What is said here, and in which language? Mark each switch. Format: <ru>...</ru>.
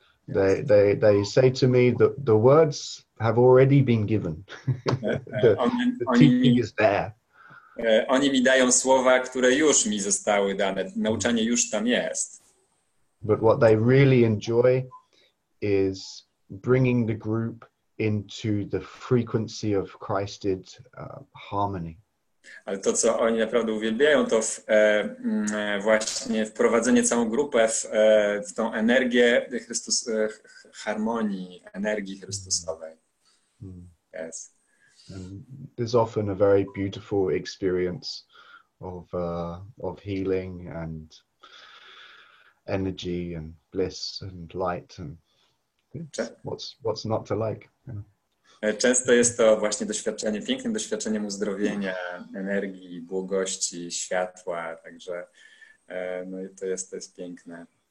<en>They say to me that the words have already been given. the teaching is there.</en> <pl>Oni mi dają słowa, które już mi zostały dane. Nauczanie już tam jest.</pl> <en>But what they really enjoy is bringing the group into the frequency of Christed harmony.</en> <pl>Ale to, co oni naprawdę uwielbiają, to właśnie wprowadzenie całą grupę w tą energię harmonii, energii Chrystusowej.</pl> <en>Yes. And there's often a very beautiful experience of healing and energy and bliss and light and what's not to like. Yeah.</en> <pl>Często jest to właśnie doświadczenie, pięknym doświadczeniem uzdrowienia, energii, błogości, światła, także no i to jest piękne.</pl>